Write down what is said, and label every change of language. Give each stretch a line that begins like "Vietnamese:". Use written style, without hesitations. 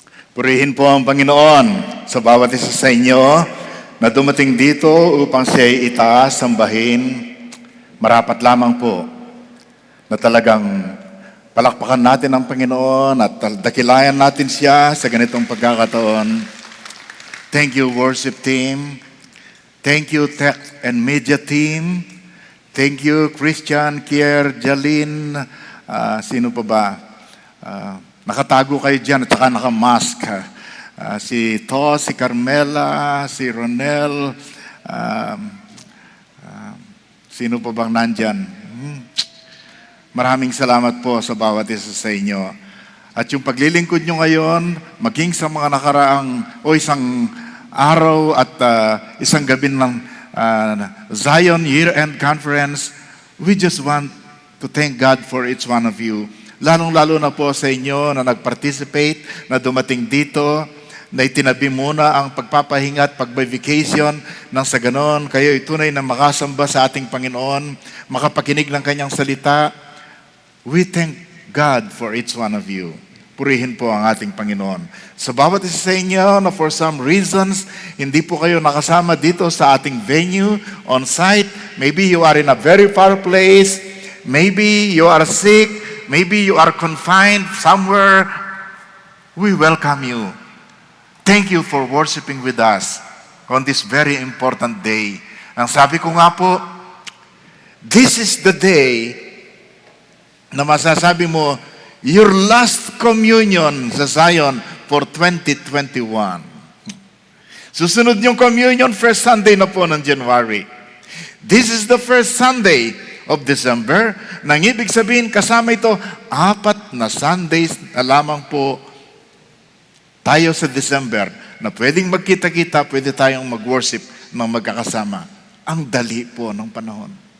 Filipino: Purihin po ang Panginoon sa bawat isa sa inyo na dumating dito upang siya'y itaas, sambahin. Marapat lamang po na talagang palakpakan natin ang Panginoon at dakilayan natin siya sa ganitong pagkakataon.
English: Thank you, worship team. Thank you, tech and media team. Thank you, Christian, Kier, Jalin. Sino pa ba?
Filipino: Nakatago kayo dyan at saka nakamask. Si Tos, si Carmela, si Ronel. Sino pa bang nandyan? Maraming salamat po sa bawat isa sa inyo. At yung paglilingkod nyo ngayon, maging sa mga nakaraang o isang araw at isang gabi ng Zion Year-End Conference,
English: we just want to thank God for each one of you.
Filipino: Lalong-lalo na po sa inyo na nag-participate, na dumating dito, na itinabi muna ang pagpapahinga at pag-vacation nang sa ganon, kayo tunay na makasamba sa ating Panginoon, makapakinig ng kanyang salita.
English: We thank God for each one of you.
Filipino: Purihin po ang ating Panginoon. Sa bawat isa sa inyo na
English: for some reasons,
Filipino: hindi po kayo nakasama dito sa ating venue, on site.
English: Maybe you are in a very far place. Maybe you are sick. Maybe you are confined somewhere. We welcome you. Thank you for worshiping with us on this very important day.
Filipino: Ang sabi ko nga po,
English: this is the day
Filipino: na masasabi mo,
English: your last communion
Filipino: sa Zion for 2021. Susunod yung communion, first Sunday na po ng January.
English: This is the first Sunday of December.
Filipino: Nang ibig sabihin, kasama ito, 4 na Sundays na lamang po tayo sa December na pwedeng magkita-kita, pwede tayong mag-worship ng magkakasama. Ang dali po ng panahon.